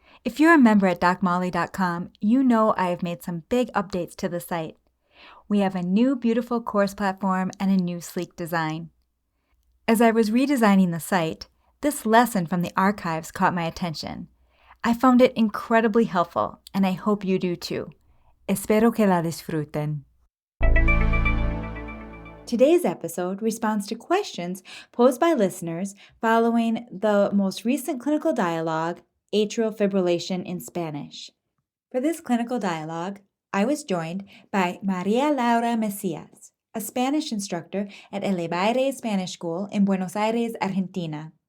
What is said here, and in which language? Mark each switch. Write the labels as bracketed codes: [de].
[en] If you're a member at docmolly.com, you know I have made some big updates to the site. We have a new beautiful course platform and a new sleek design. As I was redesigning the site, this lesson from the archives caught my attention. I found it incredibly helpful, and I hope you do too. [es] Espero que la disfruten. [en] Today's episode responds to questions posed by listeners following the most recent clinical dialogue, Atrial Fibrillation in Spanish. For this clinical dialogue, I was joined by Maria Laura Macias, a Spanish instructor at Elevare Spanish School in Buenos Aires, Argentina.